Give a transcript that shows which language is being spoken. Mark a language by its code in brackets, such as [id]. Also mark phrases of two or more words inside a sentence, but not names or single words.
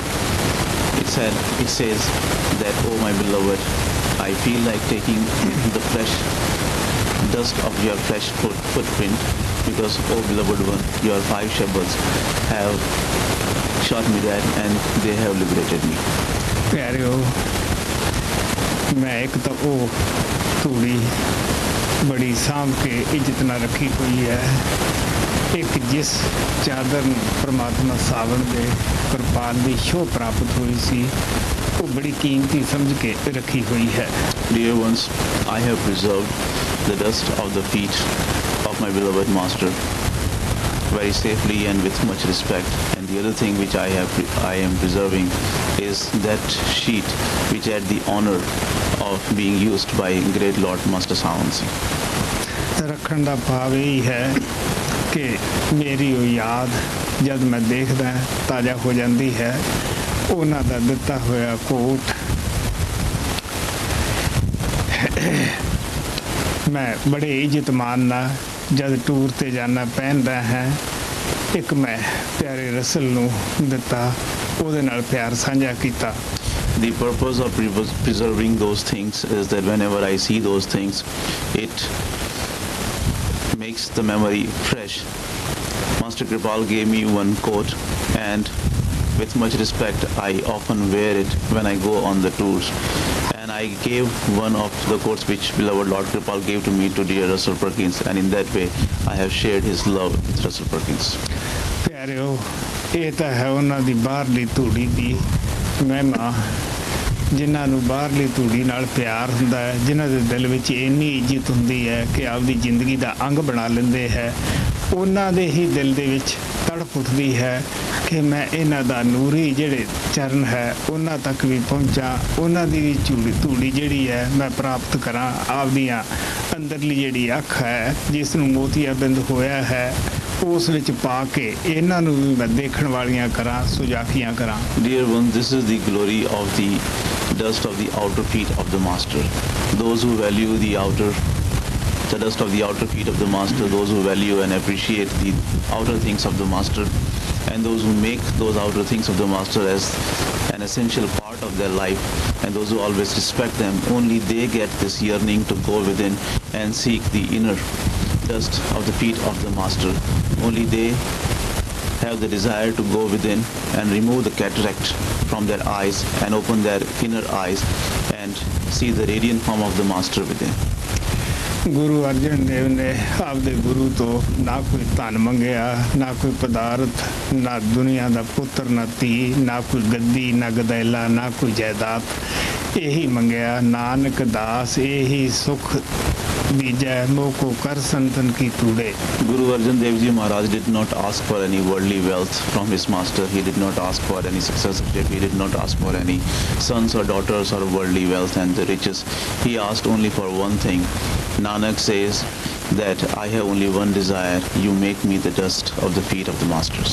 [en] It says that, oh my beloved, I feel like taking the flesh dust of your flesh footprint, because oh beloved one, your 5 shabdads have shot me that and they have liberated me. [pa] ਪਿਆਰਿਓ, ਮੈਂ ਇੱਕ ਤਾਂ ਉਹ ਧੂੜੀ ਬੜੀ ਸਾਂਭ ਕੇ ਇੱਜ਼ਤ ਨਾਲ ਰੱਖੀ ਹੋਈ ਹੈ, ਇੱਕ ਜਿਸ ਚਾਦਰ ਨੂੰ ਪਰਮਾਤਮਾ ਸਾਵਣ ਦੇ ਕਿਰਪਾਲ ਦੀ ਸ਼ੋਅ ਪ੍ਰਾਪਤ ਹੋਈ ਸੀ, ਉਹ ਬੜੀ ਕੀਮਤੀ ਸਮਝ ਕੇ ਰੱਖੀ ਹੋਈ ਹੈ। [en] Dear ones, I have preserved the dust of the feet of my beloved master very safely and with much respect, and the other thing which I am preserving is that sheet which had the honor of being used by great Lord Master Sant Singh. [pa] ਰੱਖਣ ਦਾ ਭਾਵ ਇਹ ਹੈ ਕਿ ਮੇਰੀ ਉਹ ਯਾਦ ਜਦ ਮੈਂ ਦੇਖਦਾ ਤਾਜ਼ਾ ਹੋ ਜਾਂਦੀ ਹੈ। ਉਹਨਾਂ ਦਾ ਦਿੱਤਾ ਹੋਇਆ ਕੋਟ ਮੈਂ ਬੜੇ ਇੱਜ਼ਤ ਮਾਨ ਨਾਲ ਜਦ ਟੂਰ ਤੇ ਜਾਣਾ ਪਹਿਨਦਾ ਹੈ। ਇੱਕ ਮੈਂ ਪਿਆਰੇ ਰਸਲ ਨੂੰ ਦਿੱਤਾ, ਉਹਦੇ ਨਾਲ ਪਿਆਰ ਸਾਂਝਾ ਕੀਤਾ। [en] The purpose of preserving those things is that whenever I see those things, it makes the memory fresh. Master Kripal gave me one coat, and with much respect I often wear it when I go on the tours, and I gave one of the coats which beloved Lord Kripal gave to me to dear Russell Perkins, and in that way I have shared his love with Russell Perkins. [pa] ਪਿਆਰਿਓ, ਇਹ ਤਾਂ ਹੈ ਉਹਨਾਂ ਦੀ ਬਾਹਰਲੀ ਧੂੜੀ ਦੀ ਮਹਿਮਾ। ਜਿਨ੍ਹਾਂ ਨੂੰ ਬਾਹਰਲੀ ਧੂੜੀ ਨਾਲ ਪਿਆਰ ਹੁੰਦਾ ਹੈ, ਜਿਨ੍ਹਾਂ ਦੇ ਦਿਲ ਵਿੱਚ ਇੰਨੀ ਇੱਜ਼ਤ ਹੁੰਦੀ ਹੈ ਕਿ ਆਪਦੀ ਜ਼ਿੰਦਗੀ ਦਾ ਅੰਗ ਬਣਾ ਲੈਂਦੇ ਹੈ, ਉਹਨਾਂ ਦੇ ਹੀ ਦਿਲ ਦੇ ਵਿੱਚ ਤੜਪ ਉੱਠਦੀ ਹੈ ਕਿ ਮੈਂ ਇਹਨਾਂ ਦਾ ਨੂਰੀ ਜਿਹੜੇ ਚਰਨ ਹੈ ਉਹਨਾਂ ਤੱਕ ਵੀ ਪਹੁੰਚਾਂ, ਉਹਨਾਂ ਦੀ ਵੀ ਧੂੜੀ ਜਿਹੜੀ ਹੈ ਮੈਂ ਪ੍ਰਾਪਤ ਕਰਾਂ। ਆਪਦੀਆਂ ਅੰਦਰਲੀ ਜਿਹੜੀ ਅੱਖ ਹੈ ਜਿਸ ਨੂੰ ਮੋਤੀਆਬਿੰਦ ਹੋਇਆ ਹੈ, ਉਸ ਵਿੱਚ ਪਾ ਕੇ ਇਹਨਾਂ ਨੂੰ ਵੀ ਮੈਂ ਦੇਖਣ ਵਾਲੀਆਂ ਕਰਾਂ, ਸੁਜਾਖੀਆਂ ਕਰਾਂ। [en] Dear one, this is the glory of the dust of the outer feet of the master. Those who value the dust of the outer feet of the master, those who value and appreciate the outer things of the master, and those who make those outer things of the master as an essential part part of their life, and those who always respect them, only they get this yearning to go within and seek the inner dust of the feet of the Master. Only they have the desire to go within and remove the cataract from their eyes and open their inner eyes and see the radiant form of the Master within. [pa] ਗੁਰੂ ਅਰਜਨ ਦੇਵ ਨੇ ਆਪਦੇ ਗੁਰੂ ਤੋਂ ਨਾ ਕੋਈ ਧਨ ਮੰਗਿਆ, ਨਾ ਕੋਈ ਪਦਾਰਥ, ਨਾ ਦੁਨੀਆ ਦਾ ਪੁੱਤਰ, ਨਾ ਧੀ, ਨਾ ਕੋਈ ਗੱਦੀ, ਨਾ ਗਦੈਲਾ, ਨਾ ਕੋਈ ਜਾਇਦਾਦ। ਇਹੀ ਮੰਗਿਆ ਨਾਨਕ ਦਾਸ ਇਹੀ ਸੁਖ ਬੀਜਯ ਮੋਹ ਕੋ ਕਰ ਸੰਤਨ ਕੀ ਤੂੜੇ। [en] Guru Arjan Dev Ji Maharaj did not ask for any worldly wealth from his master. He did not ask for any successorship. He did not ask for any sons or daughters or worldly wealth and the riches. He asked only for one thing. Nanak says that I have only one desire. You make me the dust of the feet of the masters.